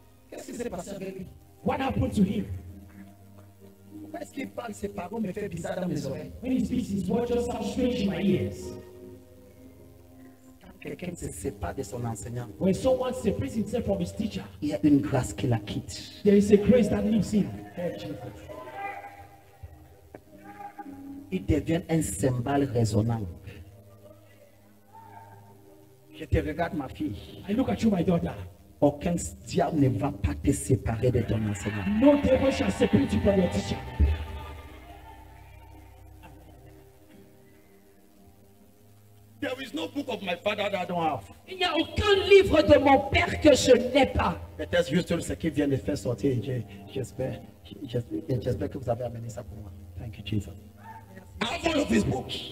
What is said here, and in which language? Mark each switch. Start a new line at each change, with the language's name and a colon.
French: Qu'est-ce qui s'est passé avec lui?
English: What happened to him?
French: Pourquoi est-ce qu'il parle, ses paroles me fait bizarre dans mes oreilles?
English: When he speaks, his words just sound strange in my ears.
French: Quand quelqu'un se sépare de son enseignant,
English: When someone separates himself from his teacher,
French: il y a une grâce qui la quitte.
English: there is a grace that leaves him. Oh, Jesus.
French: Il devient un cymbale résonnant. Je te regarde, ma fille.
English: I look at you, my daughter.
French: Aucun diable ne va pas te séparer de ton enseignant.
English: No devil shall separate you from your teacher. There is no book of my father that I don't have.
French: il n'y a aucun livre de mon père que je n'ai pas. Peut-être juste ce qui vient de faire sortir. J'espère que vous avez amené ça pour moi.
English: Thank you, Jesus. I have all of his books.